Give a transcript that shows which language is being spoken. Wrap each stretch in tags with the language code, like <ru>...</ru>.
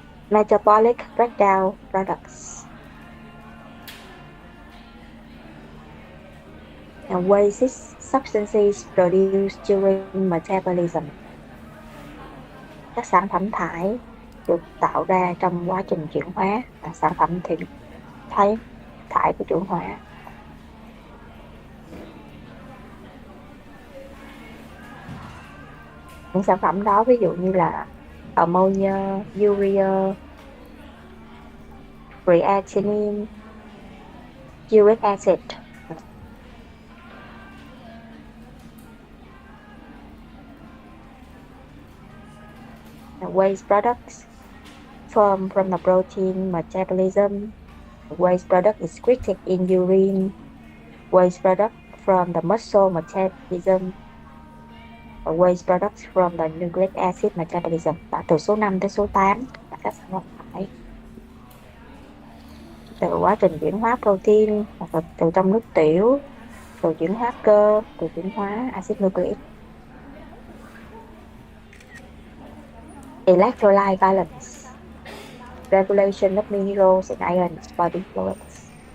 <en>Metabolic breakdown products. And waste substances produced during metabolism.</en> <vi>Các sản phẩm thải được tạo ra trong quá trình chuyển hóa, sản phẩm thải của chuyển hóa. Những sản phẩm đó ví dụ như là ammonia, urea, creatinine, uric acid.</vi> <en>Waste products from the protein metabolism. Waste product is excreted in urine. Waste product from the muscle metabolism. Waste products from the nucleic acid metabolism.</en> <vi>Từ số 5 tới số 8 là các sản phẩm thải từ quá trình chuyển hóa protein, hoặc là từ trong nước tiểu, từ chuyển hóa cơ, từ chuyển hóa acid nucleic.</vi> <en>Electrolyte balance, regulation of minerals and ions body fluids.</en>